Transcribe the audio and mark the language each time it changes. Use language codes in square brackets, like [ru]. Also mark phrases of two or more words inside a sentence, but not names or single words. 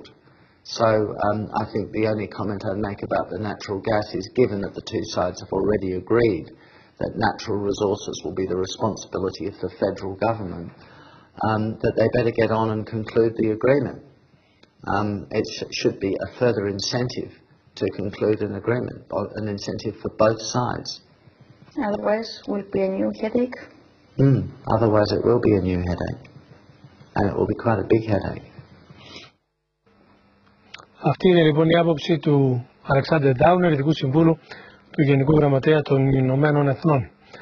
[en] So I think the only comment I'd make about the natural gas is, given that the two sides have already agreed that natural resources will be the responsibility of the federal government, that they better get on and conclude the agreement. It should be a further incentive to conclude an agreement, an incentive for both sides. Otherwise, will it be a new headache? Otherwise it will be a new headache, and it will be quite a big headache. [el] Αυτή είναι λοιπόν η άποψη του Αλεξάνδερ Ντάουνερ, ειδικού συμβούλου του Γενικού Γραμματέα των Ηνωμένων Εθνών.